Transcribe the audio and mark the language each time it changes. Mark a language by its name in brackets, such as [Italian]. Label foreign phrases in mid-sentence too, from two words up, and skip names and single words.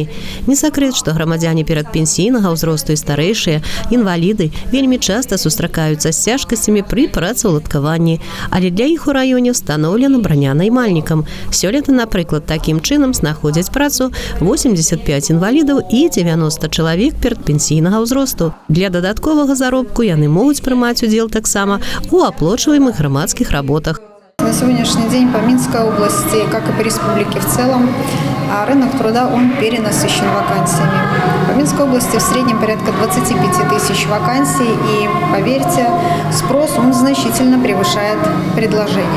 [Belarusian] Не сакрэт, што грамадзяне перадпенсійнага ўзросту і старэйшыя, інваліды вельмі часта сустракаюцца з цяжкасцямі пры працаўладкаванні, але для іх у раёне ўстаноўлена браня наймальнікам. Сёлета, напрыклад, такім чынам знаходзяць працу 85 інвалідаў і 90 чалавек перадпенсійнага ўзросту. Для дадатковага заробку яны могуць прымаць удзел таксама у аплачваемых грамадскіх работах. [Russian] На сегодняшний день по Минской области, как и по республике в целом, рынок труда он перенасыщен вакансиями. По Минской области в среднем порядка 25 тысяч вакансий, и, поверьте, спрос он значительно превышает предложение.